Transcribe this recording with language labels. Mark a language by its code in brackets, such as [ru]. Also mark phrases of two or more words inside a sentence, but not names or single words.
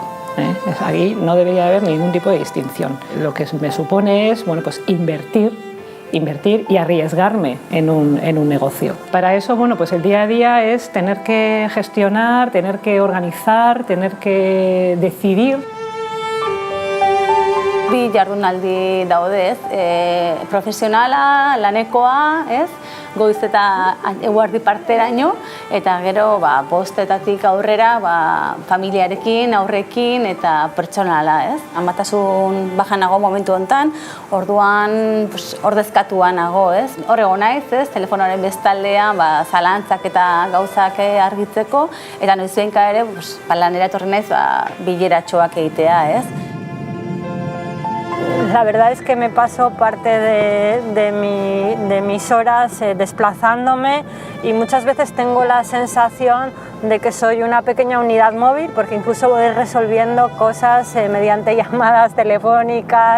[es] Aquí no debería haber ningún tipo de distinción. Lo que me supone es pues invertir y arriesgarme en un negocio. Para eso pues el día a día es tener que gestionar, tener que organizar, tener que decidir. [eu] Bi jardunaldi daude, profesionala, lanekoa, goiz eta eguerdi parteraino, eta gero bostetatik aurrera familiarekin, aurrekin eta pertsonala. Amatasun baja nago momentu honetan, orduan ordezkatua nago. Hor egon naiz, telefonoaren bestaldean zalantzak eta gauzak argitzeko, eta noizbenka ere lanera etorri naiz bileratxoak egitea. [es] La verdad es que me paso parte de mis horas desplazándome y muchas veces tengo la sensación de que soy una pequeña unidad móvil porque incluso voy resolviendo cosas mediante llamadas telefónicas.